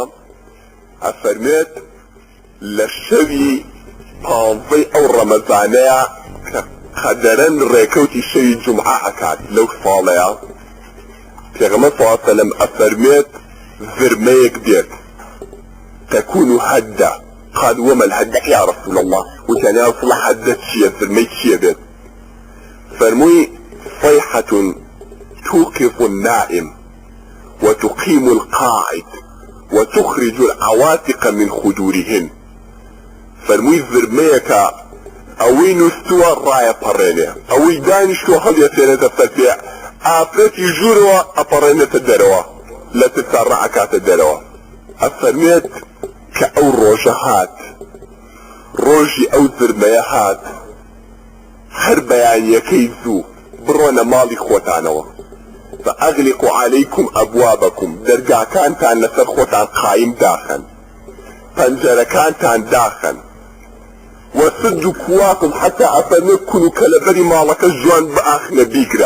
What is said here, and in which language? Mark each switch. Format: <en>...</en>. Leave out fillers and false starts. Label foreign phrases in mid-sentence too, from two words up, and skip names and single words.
<ckb>ئەفەرمێت لە شەوی 15 ئەو ڕەمەزانەیە کە قەدەرەن ڕێکەوتی شەوی جومعە ئەکات لەو ساڵەیە پێغەمبەر</ckb> <ar>صلی الله علیه وسلم</ar> <ckb>ئەفەرمێت ڤرمەیەک دێت</ckb> <ar>تەکون هەدە. قال وما الهدة يا رسول الله؟ وكان يا رسول الله هدة</ar> <ckb>چییە ڤرمەی چییە بێت؟</ckb> <ar>فەرمووی صيحة توقظ النائم وتقيم القاعد وتخرج العواتق من خدورهن.</ar> <ckb>فرمووی ڤرمەیەکە ئەوەی نووسووە ڕایەپەڕێنێ ئەوەی دانیشتووە هەڵیەتێنێتە سەر پێ ئافرەتی ژوورەوە ئەپەڕێنێتە دەرەوە لە ترسا ڕائەکاتە دەرەوە. ئەفەرمێت کە ئەو ڕۆژە هات ڕۆژی ئەو ڤرمەیە هات هەر بەیانیەکەی زوو بڕۆنە ماڵی خۆتانەوە</ckb> <ar>فأغلقوا عليكم أبوابكم</ar> <ckb>دەرگاکانتان لەسەر خۆتان قایم داخن پەنجەرەکانتان داخن</ckb> <ar>وسدوا كواكم حتى</ar> <ckb>أفرمێت کون کە لەبەری ماڵەکە جوان بئاخنە بیگرا.</ckb>